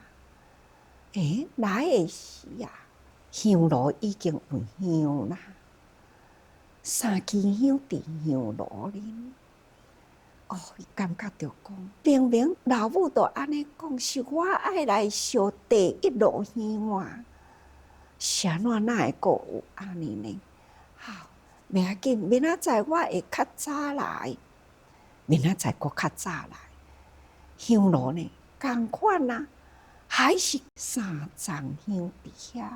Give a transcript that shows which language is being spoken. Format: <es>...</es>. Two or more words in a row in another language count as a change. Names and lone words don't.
<nan>来的时啊，香炉已经有香啦，3支香伫香炉里。伊感觉着讲，明明老母都安尼讲，是我爱来烧第一炉香啊，啥哪会阁有安尼呢？好，袂要紧，明仔载我会较早来，明仔载阁较早来。香炉呢，同款啊，还是3丛香伫遐。</nan>